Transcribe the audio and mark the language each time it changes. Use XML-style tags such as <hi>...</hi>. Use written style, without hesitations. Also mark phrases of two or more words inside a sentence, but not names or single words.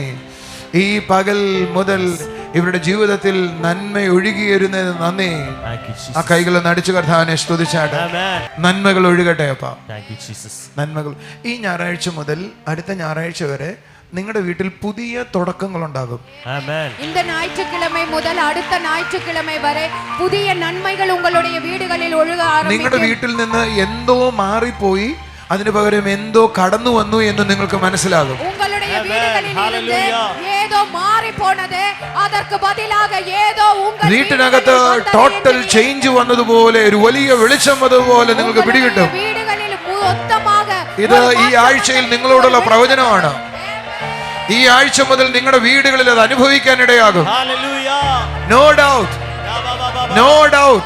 <ml>ഈ പകൽ മുതൽ ഇവരുടെ ജീവിതത്തിൽ നന്മ ഒഴുകിയിരുന്നതിന് നന്ദി. ആ കൈകൾ നടിച്ചു കർത്താവിനെ സ്തുതിച്ചാട്ടെ. നന്മകൾ ഒഴുകട്ടെ അപ്പാ. നന്മകൾ ഈ ഞായറാഴ്ച മുതൽ അടുത്ത ഞായറാഴ്ച വരെ നിങ്ങളുടെ വീട്ടിൽ പുതിയ തുടക്കങ്ങൾ ഉണ്ടാകും.</ml> <ta>இந்த ஞாயிற்றுக்கிழமை முதல் அடுத்த ஞாயிற்றுக்கிழமை வரை புதிய நன்மைகள் உங்களுடைய வீடுகளில் ஒழுக ஆரம்பிக்கும்.</ta> <ml>നിങ്ങളുടെ വീട്ടിൽ നിന്ന് എന്തോ മാറിപ്പോയി അതിനു പകരം എന്തോ കടന്നു വന്നു എന്ന് നിങ്ങൾക്ക് മനസ്സിലാകും.</ml> <ta>உங்களுடைய வீடுகளில் இருந்து ஏதோ மாறி போனது, அதற்கு பதிலாக ஏதோ உங்கள்</ta> <ml>വീട്ടിനകത്ത്</ml> <en>total change</en> <ml>വന്നതുപോലെ ഒരു വലിയ വെളിച്ചം വന്നതുപോലെ നിങ്ങൾക്ക് പിടികിട്ടും. വീടുകളിൽ മൊത്തமாக ഇത് ഈ ആഴ്ചയിൽ നിങ്ങളോടുള്ള പ്രവചനമാണ്. ഈ ആഴ്ച മുതൽ നിങ്ങളുടെ വീടുകളിൽ അത് അനുഭവിക്കാൻ ഇടയാകും.</ml> <en>No doubt, no doubt.</en>